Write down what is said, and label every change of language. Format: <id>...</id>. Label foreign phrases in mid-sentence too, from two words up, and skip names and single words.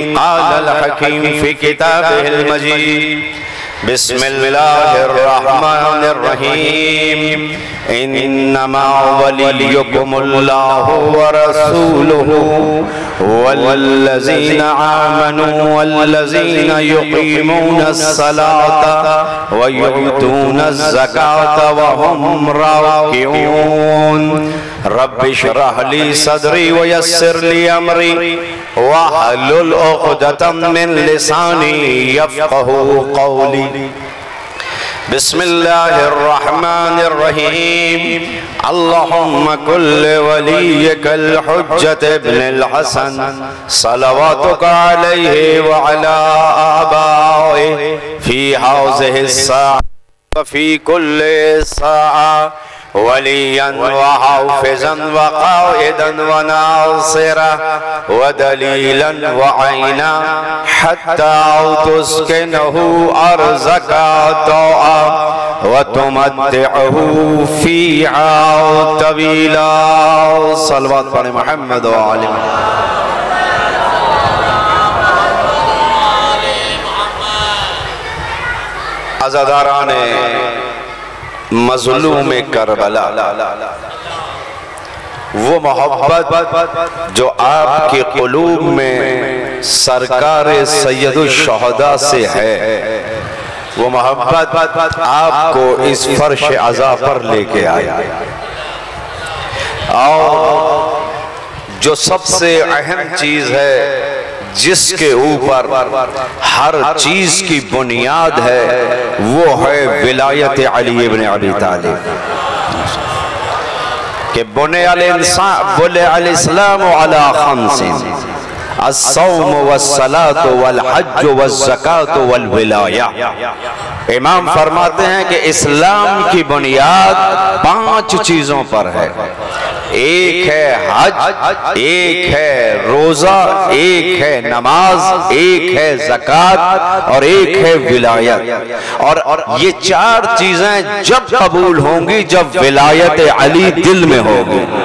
<ar>قال الحكيم في كتابه المجيد. بسم الله الرحمن الرحيم. إنما وليكم الله ورسوله والذين آمنوا والذين يقيمون الصلاة ويؤتون الزكاة وهم راكعون. رب اشرح لي صدري ويسر لي أمري واحلل عقدة من لساني يفقهوا قولي. بسم الله الرحمن الرحيم. اللهم كل وليك الحجة ابن الحسن صلواتك عليه و على آبائه في هذه الساعة وفي كل ساعة وليا وحافظا وقائدا وناصرا ودليلا وعينا حتى تسكنه أرضك طوعا وتمتعه فيها طويلا. صلى الله عليه محمد وآل محمد.</ar> <ur>عزاداران مظلوم کربلا، وہ محبت جو آپ کے قلوب میں سرکار سید الشہدا سے ہے، وہ محبت آپ کو اس فرش عزا پر لے کے آیا. اور جو سب سے اہم چیز ہے، جس کے اوپر ہر چیز کی بنیاد ہے، وہ ہے ولایت علی ابن ابی طالب.</ur> <ar>بني الإسلام على خمس الصوم والصلاة والحج والزكاة والولاية.</ar> <ur>امام فرماتے ہیں کہ اسلام کی بنیاد 5 چیزوں پر ہے. ایک ہے حج، ایک ہے روزہ، ایک ہے نماز، ایک ہے زکات اور ایک ہے ولایت. اور یہ 4 چیزیں جب قبول ہوں گی جب ولایت علی دل میں ہوگی.</ur>